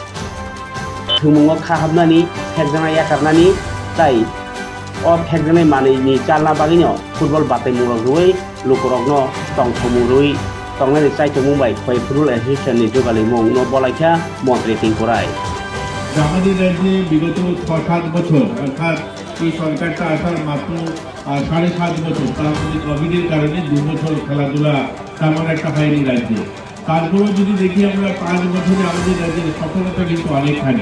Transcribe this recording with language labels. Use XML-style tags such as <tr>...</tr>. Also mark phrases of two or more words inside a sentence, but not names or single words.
<trp>थुंमुंआव खाहाबनानि फेकजांनाय याकारनानि ताई और फेकजांनाय मानैनि चालना बागिनो फुटबल बातेमुं रुई लुकरगनो टंथमुं रुई तंनाय चाइतो मुंबाई खय फुटबल एसोसिएशननि जुगालि मुं न बलायखा मन्त्री टिंकु राय</trp> <bn>আমাদের রাজ্যে বিগত 6-7 বছর অর্থাৎ এই সরকারটা আসার মাত্র 7.5 বছর তার মধ্যে কোভিডের কারণে 2 বছর খেলাধুলা তেমন একটা হয়নি রাজ্যে। তারপরেও যদি দেখি আমরা 5 বছরে আমাদের রাজ্যের সফলতা কিন্তু অনেকখানি।</bn>